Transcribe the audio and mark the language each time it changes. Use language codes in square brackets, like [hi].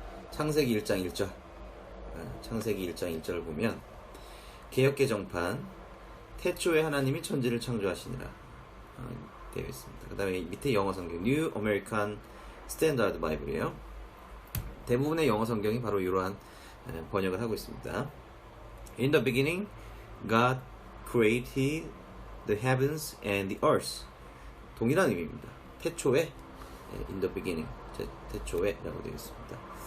[ko] 창세기 1장 1절. 창세기 1장 1절을 보면 개역개정판 태초에 하나님이 천지를 창조하시니라 되어 있습니다. 그 다음에 밑에 영어 성경 New American Standard Bible이에요. 대부분의 영어 성경이 바로 이러한 번역을 하고 있습니다. [en] In the beginning, God created the heavens and the earth. [ko] 동일한 의미입니다. 태초에, [en] in the beginning, [ko] 태초에 라고 되어 있습니다.